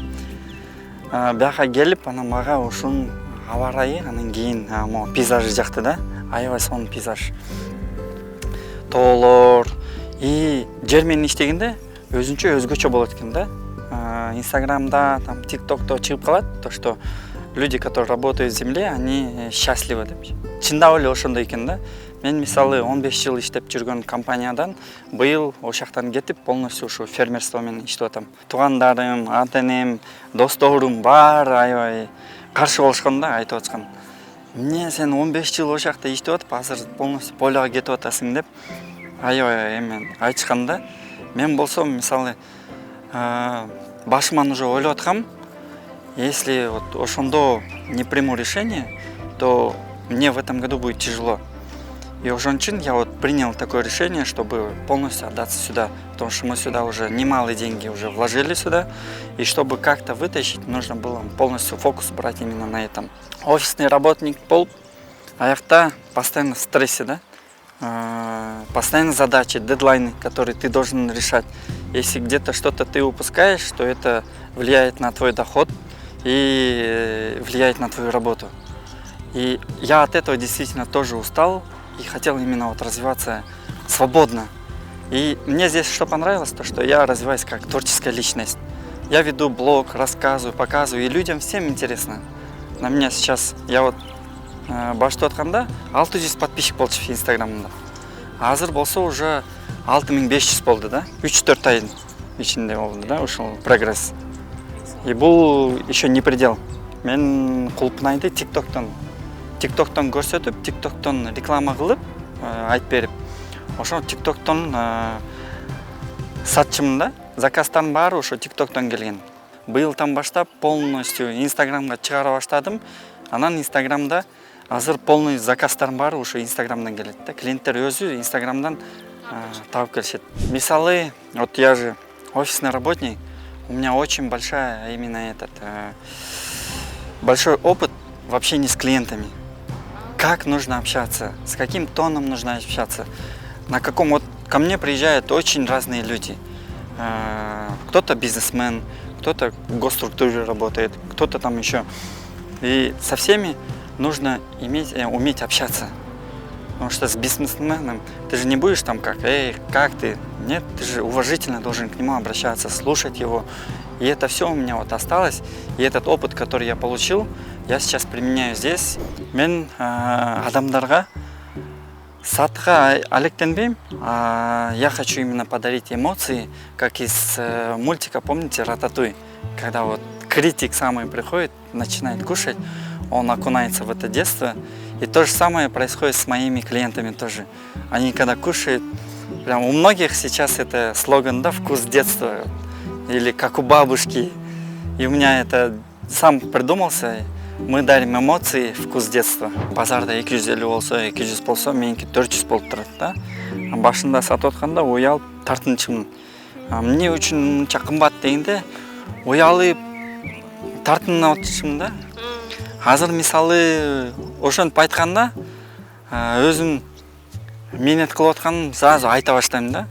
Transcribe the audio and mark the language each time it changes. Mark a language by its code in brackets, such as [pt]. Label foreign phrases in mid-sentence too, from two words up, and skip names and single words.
[ky] Бияка келип, анан мага ушунун аба ырайы, анан кийин могу пейзажы жакты да. Аябай сонун пейзаж. Тоолор и жер менен иштегенде өзгөчө болот экен да. Инстаграмда, там ТикТокто чыгып калат, [ru] то что люди, которые работают в земле, они счастливы деп. [ky] Чындап эле ошондой экен да. Мен мисалы 15 жыл иштеп жүргөн компаниядан быйыл ошактан кетип полностью ушу фермерство менен иштеп атам. Туугандарым, ата-энем, досторум бар аябай каршы болушкан да, айтып аткан. Эмне сен 15 жыл ошакта иштеп атып, азыр полностью поляга кетип атасың деп аябай эмен айтышкан да. Мен болсом мисалы башыман уже ойлоп аткам, [ru] если вот ошондо не приму решение, то мне в этом году будет тяжело. И [ky] ошон үчүн [ru] я вот принял такое решение, чтобы полностью отдаться сюда, потому что мы сюда уже немалые деньги уже вложили сюда, и чтобы как-то вытащить, нужно было полностью фокус брать именно на этом. Офисный работник [ky] болуп, аякта [ru] постоянно в стрессе, да? Постоянно задачи, дедлайны, которые ты должен решать. Если где-то что-то ты упускаешь, то это влияет на твой доход и влияет на твою работу. И я от этого действительно тоже устал и хотел именно вот развиваться свободно. И мне здесь что понравилось, то что я развиваюсь как творческая личность. Я веду блог, рассказываю, показываю, и людям всем интересно. На меня сейчас, я вот [ky] башты атканда 600 подписчик болчу Инстаграмда. Азыр болсо уже 6500 болду да. 3-4 айдын ичинде болду да, ушул прогресс. [ru] И бул еще не предел. [ky] Мен кулпунайды ТикТоктон көрсөтүп, ТикТоктон реклама кылып, айтып берип, ошо ТикТоктон сатчымын да. Заказдардын баары ошо ТикТоктон келген. Быйылдан баштап полностью Инстаграмга чыгара баштадым. Анан Инстаграмда азыр полный заказдардын баары ошо Инстаграмдан келет да. Клиенттер өзү Инстаграмдан табып келишет. Мисалы, [ru] вот я же офисный работник, у меня очень большая именно большой опыт в общении с клиентами. Как нужно общаться, с каким тоном нужно общаться, на каком вот ко мне приезжают очень разные люди. Кто-то бизнесмен, кто-то в госструктуре работает, кто-то там еще. И со всеми нужно уметь общаться. Потому что с бизнесменом ты же не будешь там как, эй, как ты? Нет, ты же уважительно должен к нему обращаться, слушать его. И это все у меня вот осталось. И этот опыт, который я получил, я сейчас применяю здесь. [ky] Мен адамдарга сатка алектенбейм, [ru] я хочу именно подарить эмоции, как из мультика, помните, Рататуй, когда вот критик самый приходит, начинает кушать, он окунается в это детство, И то же самое происходит с моими клиентами тоже. Они когда кушают, прям у многих сейчас это слоган, да, вкус детства, или как у бабушки. И у меня это сам придумался. Мы дарим эмоции, вкус детства. [ky] Базарда 250 болсо, 200 болсо, меники 400 болуп турат да. Башында сатып атканда уялып тартынчымын. Эмне үчүн мынча кымбат дегенде, уялып тартынып атышым да. Азыр мисалы ошентип айтканда, өзүм менет кылып атканым сразу айта баштайм да.